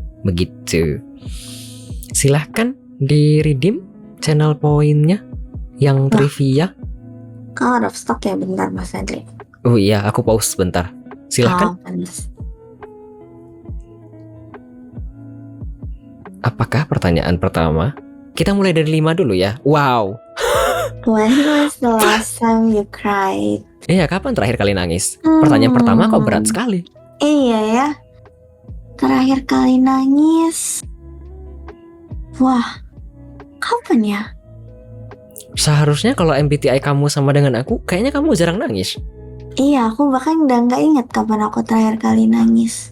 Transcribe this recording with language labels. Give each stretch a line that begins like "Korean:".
Indonesian: Begitu. Silahkan di redeem channel poinnya yang trivia. Kau
English: out of stock
Indonesian: ya, bentar Mas Adli. Oh iya, aku pause sebentar. Silahkan. Apakah pertanyaan pertama? Kita mulai dari 5 dulu ya. Wow.
English: When was the last time you cried?
Indonesian: Iya, kapan terakhir kali nangis? Pertanyaan pertama kok berat sekali. Iya ya. Terakhir kali nangis. Wah, kapan ya? Seharusnya kalau MBTI kamu sama dengan aku, kayaknya kamu jarang nangis. Iya, aku bahkan udah gak inget kapan aku terakhir kali nangis.